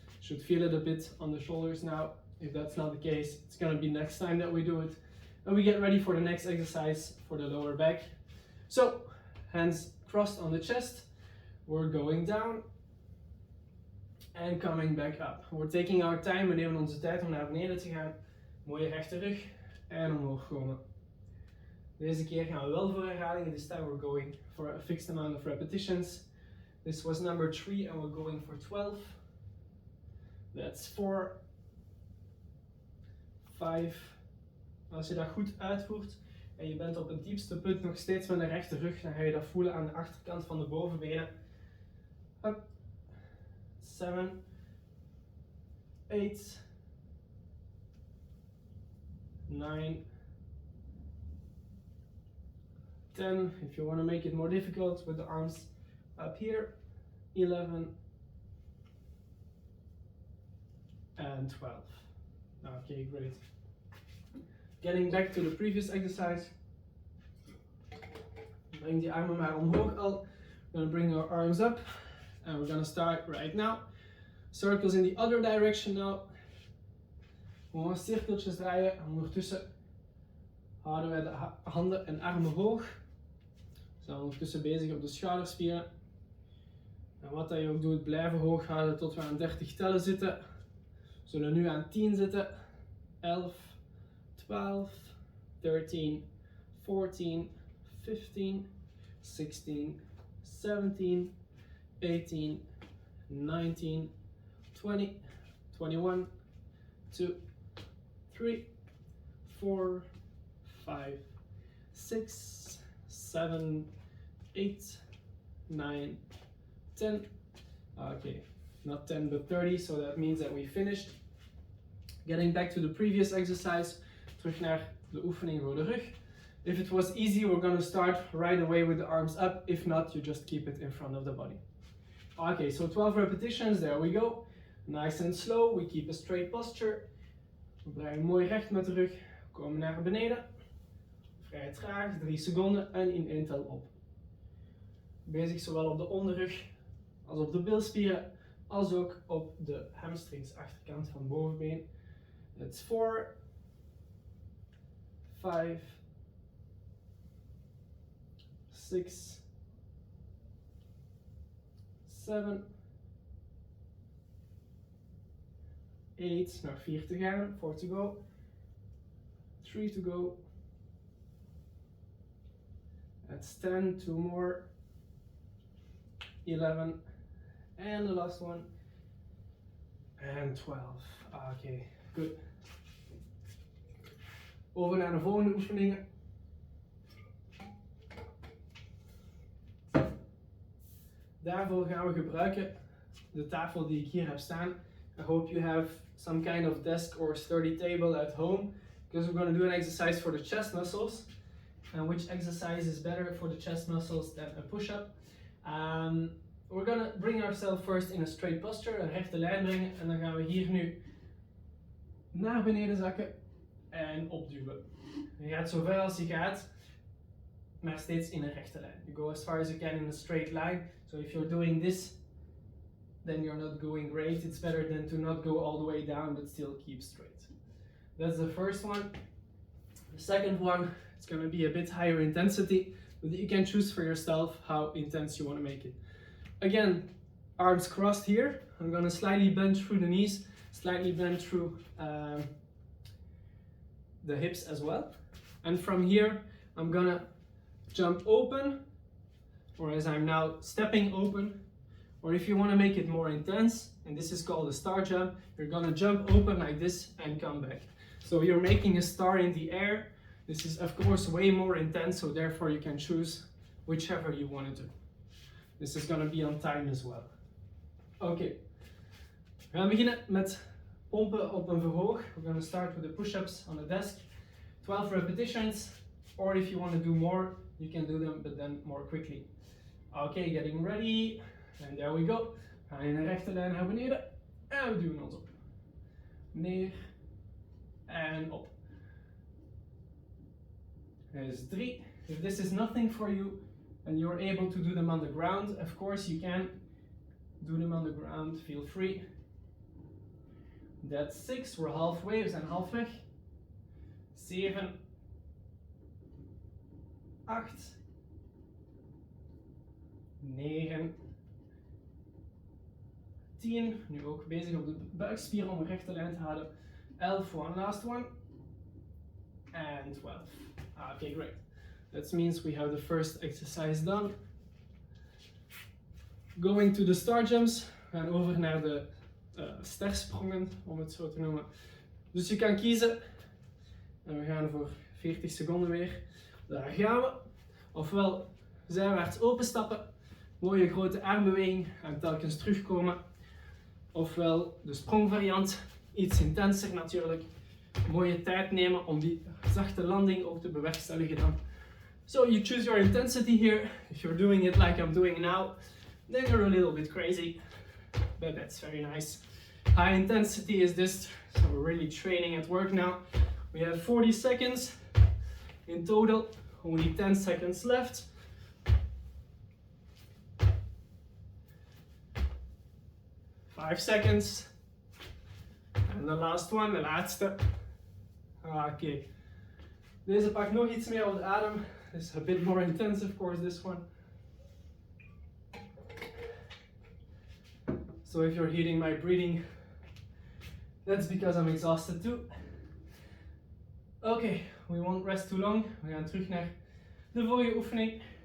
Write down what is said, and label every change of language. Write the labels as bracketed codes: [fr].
[en] Should feel it a bit on the shoulders now. If that's not the case, it's gonna be next time that we do it. And we get ready for the next exercise for the lower back. So, hands crossed on the chest. We're going down and coming back up. We're taking our time. [nl] We nemen onze tijd om naar beneden te gaan. Mooie rechte rug en omhoog komen. Deze keer gaan we wel voor herhalingen. [en] This time we're going for a fixed amount of repetitions. This was number 3 and we're going for 12. That's 4, 5. [nl] Als je dat goed uitvoert en je bent op het diepste punt nog steeds met een rechte rug, dan ga je dat voelen aan de achterkant van de bovenbenen. [en] Up. 7, 8, 9, 10. If you want to make it more difficult with the arms up here, 11 and 12. Okay, great. Getting back to the previous exercise. [nl] Bring die armen maar omhoog al. [en] We're going to bring our arms up and we're going to start right now. Circles in the other direction now. [nl] Gewoon cirkeltjes draaien. Ondertussen houden wij de handen en armen hoog. We zijn ondertussen bezig op de schouderspieren. En wat dat je ook doet, blijven hoog houden tot we aan 30 tellen zitten. We zullen nu aan 10 zitten. 11, 12, 13, 14, 15, 16, 17, 18, 19, 20, 21, 2, 3, 4, 5, 6, 7, 8, 9, 10. [en] Okay, not 10 but 30, so that means that we finished. Getting back to the previous exercise, [nl] terug naar de oefening voor de rug. [en] If it was easy, we're going to start right away with the arms up. If not, you just keep it in front of the body. Okay, so 12 repetitions, there we go. Nice and slow, we keep a straight posture. [nl] We blijven mooi recht met de rug. We komen naar beneden. Vrij traag, 3 seconden en in 1 tel op. Bezig zowel op de onderrug als op de bilspieren, als ook op de hamstrings, achterkant van bovenbeen. [en] That's 4, 5, 6, 7, 8, [nl] nog 4 te gaan, [en] 4 to go, 3 to go, that's 10, 2 more, 11, and the last one, and 12. Okay, good. [nl] Over naar de volgende oefeningen. Daarvoor gaan we gebruiken de tafel die ik hier heb staan. [en] I hope you have some kind of desk or sturdy table at home, because we're going to do an exercise for the chest muscles. And which exercise is better for the chest muscles than a push-up? We're going to bring ourselves first in a straight posture, [nl] een rechte lijn brengen. En dan gaan we hier nu naar beneden zakken en opduwen. Je gaat zo ver als je gaat, maar steeds in een rechte lijn. [en] You go as far as you can in a straight line. So if you're doing this, then you're not going great. It's better than to not go all the way down, but still keep straight. That's the first one. The second one, it's going to be a bit higher intensity, but you can choose for yourself how intense you want to make it. Again, arms crossed here. I'm going to slightly bend through the knees, slightly bend through the hips as well. And from here, I'm going to jump open, or as I'm now stepping open, or if you want to make it more intense, and this is called a star jump, you're going to jump open like this and come back. So you're making a star in the air. This is of course way more intense, so therefore you can choose whichever you want to do. This is going to be on time as well. [nl] Oké, we gaan beginnen met pompen op een verhoog. [en] We're going to start with the push-ups on the desk. 12 repetitions, or if you want to do more, you can do them, but then more quickly. Okay, getting ready. And there we go. [nl] We gaan in een rechte lijn naar beneden. En we duwen ons op. Neer. En op. [en] There's 3. If this is nothing for you, and you're able to do them on the ground, of course you can do them on the ground, feel free. That's 6, we're halfway, [nl] we zijn halfweg. 7, 8, 9, 10, nu ook bezig op de buikspier om een rechte lijn te houden. [en] 11, one last one. And 12. Okay, great. That means we have the first exercise done. Going to the star jumps. [nl] We gaan over naar de stersprongen, om het zo te noemen. Dus je kan kiezen. En we gaan voor 40 seconden weer. Daar gaan we. Ofwel zijwaarts openstappen. Mooie grote armbeweging en telkens terugkomen. Ofwel de sprongvariant. Iets intenser natuurlijk. Mooie tijd nemen om die zachte landing ook te bewerkstelligen dan. [en] So you choose your intensity here. If you're doing it like I'm doing now, then you're a little bit crazy, but that's very nice. High intensity is this, so we're really training at work now. We have 40 seconds in total, only 10 seconds left. Five seconds. And the last one, [nl] de laatste. [en] Oké. [nl] Deze pakt nog iets meer op de adem. [en] It's a bit more intense, of course, this one. So if you're hearing my breathing, that's because I'm exhausted too. Okay, we won't rest too long. [nl] We gaan terug naar de vorige oefening.